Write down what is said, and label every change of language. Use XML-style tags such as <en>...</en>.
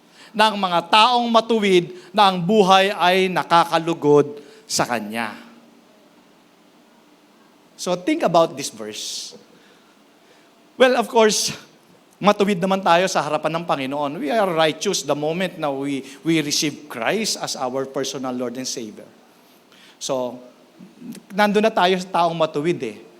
<tl>Ng mga taong matuwid na ang buhay ay nakakalugod sa Kanya.</tl> <en>So think about this verse. Well, of course,</en> <tl>matuwid naman tayo sa harapan ng Panginoon.</tl> <en>We are righteous the moment na we receive Christ as our personal Lord and Savior.</en> <tl>So, nandun na tayo sa taong matuwid eh.</tl>